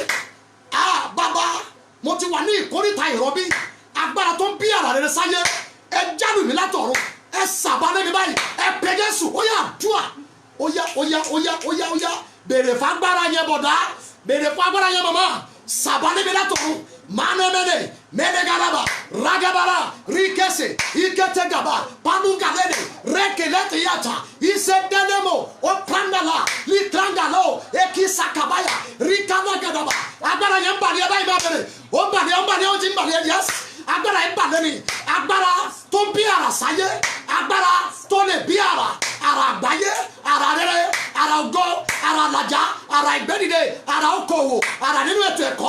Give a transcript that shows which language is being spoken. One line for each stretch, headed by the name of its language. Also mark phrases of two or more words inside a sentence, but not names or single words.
Yoruba: Bàbá mo ti wà ní ìkórìtà ìrọbí. Agbára tó ń bí àrà rere sáyé. Ẹ jáde mi látọ̀run. Ẹ sàbálẹ̀ mi báyìí. Ẹ pe Jésù. Ó yá àdúrà. Ó yá. Bèrè fún agbára yẹn bọ̀dá. Bèrè fún agbára yẹn màmá. Sàbálẹ̀ mi látọ̀run. Manemene, Menegaraba, Ragabara, Rikese, Iketegaba, Panugalene, Rekelete Yata, Isedenemo, Oprandala, Litrangalo, Ekisakabaya, Rikanagadaba, Agbára yẹn bàlẹ́ ẹ báyìí bá bẹ̀rẹ̀, ó ti ń bàlẹ́ yẹs, agbára yẹn bàlẹ́ ni, agbára tó ń bí ara sáyé, agbára tó lè bí ara àgbáyé, ara rere, ara ògo, ara àlàjá, ara ìgbẹ́dìde, ara okòwò, ara nínú ètò ẹ̀kọ́.